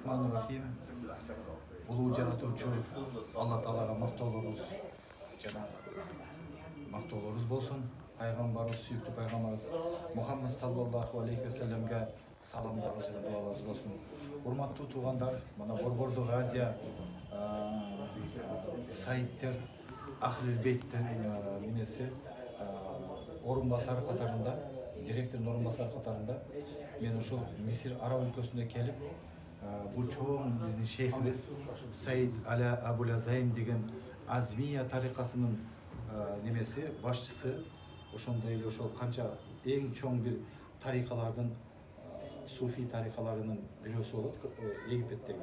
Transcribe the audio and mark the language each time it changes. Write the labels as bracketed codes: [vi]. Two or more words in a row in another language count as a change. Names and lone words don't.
[ar] Bismillahirrahmanirrahim. [ky] Ulu жаратуучу Алла Таалага мактоолорубуз жана мактоолорубуз болсун. Пайгамбарыбыз, сүйүктүү пайгамбарыбыз Мухаммад [ar] صلى الله عليه وسلم [ky] саламдар жана дуаларыбыз болсун. Урматтуу туугандар, мына Борбордук Азия сайттер, Ахлил бейттер немеси орун басары катарында, директордун орун басары катарында мен ушул Мисир Араб өлкөсүнө келип, бул чоң биздин шейхибиз Саид Аля Абул-Азайм деген Азмия тарикасынын немеси башчысы, ошондой эле ошол канча эң чоң бир тарикалардын, суфий тарикаларынын бирөөсү болот Египеттеги.